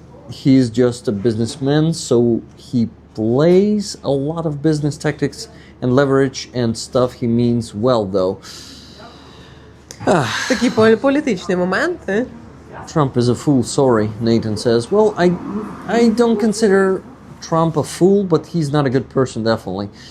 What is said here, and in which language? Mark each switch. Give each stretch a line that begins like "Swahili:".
English: He's just a businessman, so he plays a lot of business tactics and leverage and stuff. He means well, though.
Ukrainian: Такі політичні моменти.
English: Trump is a fool, sorry, Nathan says. Well, I don't consider Trump a fool, but he's not a good person, definitely.